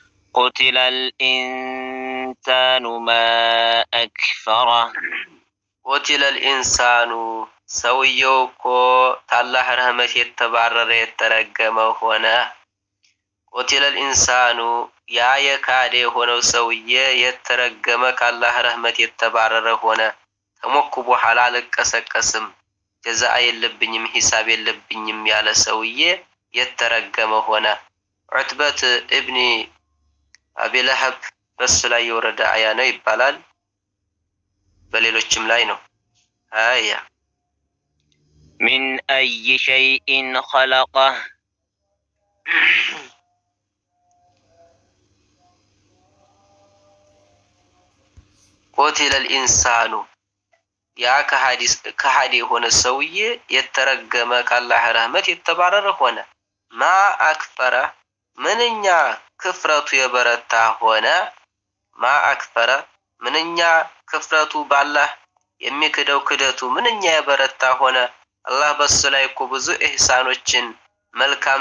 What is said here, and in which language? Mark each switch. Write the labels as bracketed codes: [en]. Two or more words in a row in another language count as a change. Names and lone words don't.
[ar] قتل الإنسان ما أكفره قتل الإنسان [am] ሰውየው ታላህ ረህመት የተባረረ የተረገመው ሆነ [ar] قتل الإنسان [am] ያ የካደ ሆነው ሰውዬ የተረገመ ካላህ ረህመት የተባረረ ሆነ ተሞኩ በኋላ አልቀሰቀስም ጀዛ የለብኝም ሂሳብ የለብኝም ያለ ሰውዬ የተረገመ ሆነ ዑትበት ኢብኑ አቢ ለሀብ በሱ ላይ የወረደ አያ ነው ይባላል በሌሎችም ላይ ነው አያ [ar] من أي شيء خلقه قتل الإنسان [am] ያ ከሃዲ ሆነ ሰውዬ የተረገመ ካላህ ረህመት የተባረረ ሆነ [ar] ما أكفره [am] ምንኛ ክፍረቱ የበረታ ሆነ [ar] ما أكفره [am] ምንኛ ክፍረቱ ባላህ የሚክደው ክደቱ ምንኛ የበረታ ሆነ አላህ በሱ ላይ ብዙ ኢህሳኖችን መልካም